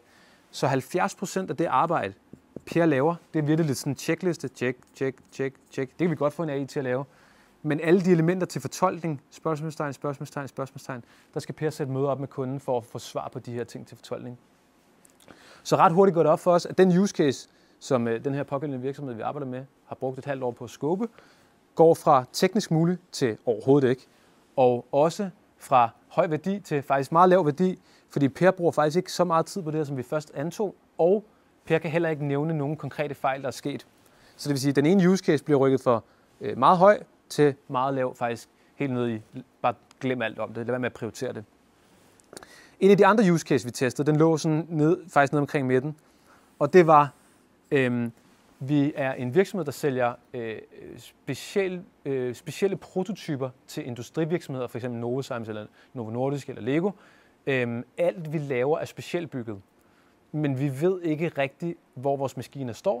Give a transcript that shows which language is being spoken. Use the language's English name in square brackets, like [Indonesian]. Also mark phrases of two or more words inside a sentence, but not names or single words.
[Danish] Så 70% af det arbejde, Per laver, det er virkelig lidt sådan en checkliste. Check. Det kan vi godt få en AI til at lave. Men alle de elementer til fortolkning, spørgsmålstegn, der skal Per sætte møder op med kunden for at få svar på de her ting til fortolkning. Så ret hurtigt går det op for os, at den [English] use case, [Danish] som den her pågældende virksomhed, vi arbejder med, har brugt et halvt år på at scope, går fra teknisk muligt til overhovedet ikke, og også fra høj værdi til faktisk meget lav værdi, fordi Per bruger faktisk ikke så meget tid på det her, som vi først antog, og Per kan heller ikke nævne nogen konkrete fejl, der er sket. Så det vil sige, at den ene [English] use case [Danish] bliver rykket fra meget høj til meget lav, faktisk helt ned i, bare glem alt om det, lad være med at prioritere det. En af de andre [English] use case, [Danish] vi testede, den lå sådan faktisk ned omkring midten, og det var, vi er en virksomhed, der sælger specielle prototyper til industrivirksomheder, f.eks. Novozymes eller Novo Nordisk eller Lego. Alt vi laver er specialbygget, men vi ved ikke rigtigt, hvor vores maskiner står.